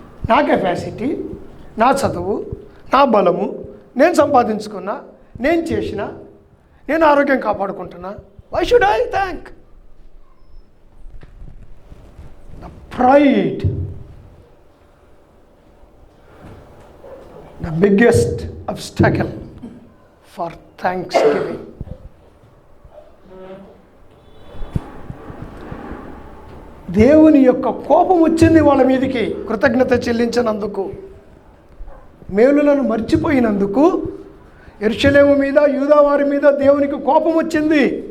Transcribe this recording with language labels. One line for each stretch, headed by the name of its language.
Telugu: నా కెపాసిటీ, నా చదువు, నా బలము, నేను సంపాదించుకున్నా, నేను చేసిన, నేను ఆరోగ్యం కాపాడుకుంటున్నా.
English: Why should I thank? The pride, the biggest obstacle for thanksgiving.
Telugu: దేవుని యొక్క కోపం వచ్చింది వాళ్ళ మీదకి కృతజ్ఞత చెల్లించినందుకు, మేలులను మర్చిపోయినందుకు. యెరూషలేము మీద, యూదా వారి మీద దేవునికి కోపం వచ్చింది.